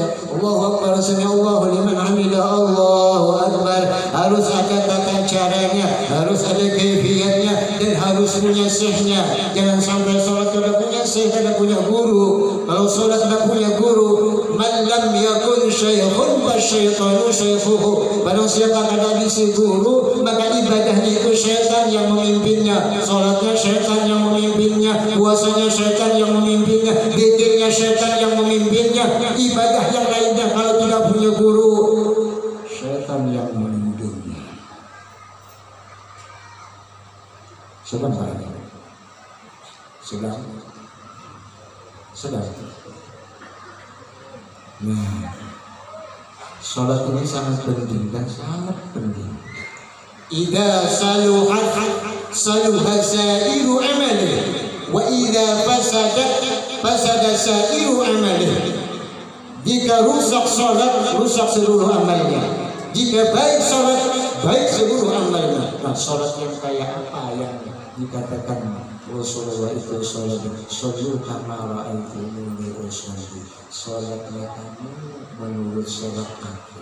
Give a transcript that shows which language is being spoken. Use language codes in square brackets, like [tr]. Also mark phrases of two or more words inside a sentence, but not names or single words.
[ar] الله أكبر، سمع الله لمن حمده، الله أكبر. [id] Harus ada tata caranya, harus ada kaifiyatnya, dan harus punya syekhnya. Jangan sampai salat tidak punya syekh, tidak punya guru. Kalau salat tidak punya guru, [ar] من لم يكن شيخ فالشيطان شيخه. [id] Barang siapa kada bisi guru, maka ibadahnya itu syaitan yang memimpinnya, salatnya syaitan yang memimpinnya, puasanya syaitan yang memimpinnya, zikirnya syaitan yang memimpinnya, ibadah yang lainnya kalau tidak punya guru, syaitan yang memimpinnya. Sedang barangkali sedang. Nah, salat ini sangat penting dan sangat penting. [ar] إذا صلحت صلح سائر العمل، وإذا فسد سائر العمل. [id] Jika rusak salat, rusak seluruh amalnya. Jika baik salat, baik seluruh amalnya. Nah, salat yang kayak apa yang dikatakan Rasulullah itu salat? [ar] صلوا كما رأيتموني أصلي. [id] Salatnya kamu menurut salat aku.